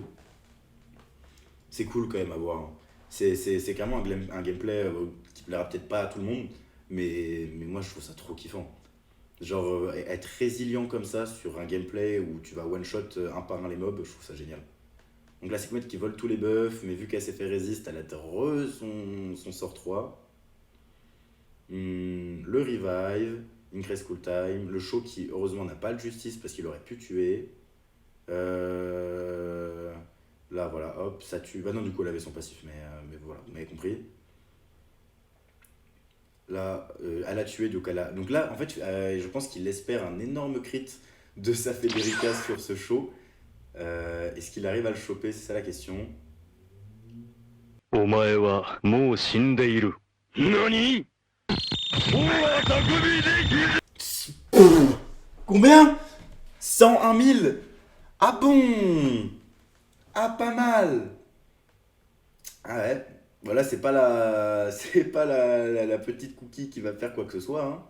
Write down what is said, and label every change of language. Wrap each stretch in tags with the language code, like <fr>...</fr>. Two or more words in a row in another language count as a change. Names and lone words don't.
<fr>C'est cool quand même à voir, hein. C'est clairement un gameplay qui plaira peut-être pas à tout le monde, mais moi je trouve ça trop kiffant. Genre, être résilient comme ça sur un gameplay où tu vas one-shot un par un les mobs, je trouve ça génial. Donc là, Sekhmet qui vole tous les buffs, mais vu qu'elle s'est fait résiste, elle a son sort 3.</fr> <en>Le revive, increase cool time,</en> <fr>le show qui heureusement n'a pas le justice parce qu'il aurait pu tuer. Euh, Là, voilà, hop, ça tue. Bah non, du coup, elle avait son passif, mais voilà, vous m'avez compris. Là, elle a tué, donc là, en fait, je pense qu'il espère un énorme crit de sa Federica sur ce show. Est-ce qu'il arrive à le choper? C'est ça la question.</fr> <ja>お前はもう死んでいる。何？</ja> <fr>Combien? 101 000. Ah bon? Ah, pas mal. Ah ouais. Voilà, c'est pas la, c'est pas la petite cookie qui va faire quoi que ce soit, hein.</fr>